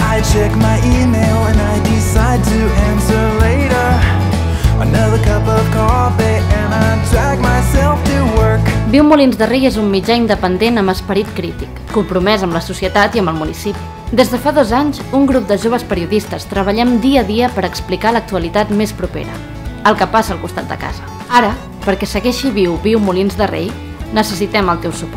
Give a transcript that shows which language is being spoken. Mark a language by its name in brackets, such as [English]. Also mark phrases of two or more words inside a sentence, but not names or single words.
[English] check my email and I decide to answer later. Another cup of coffee and I drag myself to work. [Catalan] Viu Molins de Rei és un mitjà independent amb esperit crític, compromès amb la societat i amb el municipi. Des de fa 2 anys, un grup de joves periodistes treballem dia a dia per explicar l'actualitat més propera, el que passa al costat de casa. Ara, perquè segueixi viu Molins de Rei, necessitem el teu suport.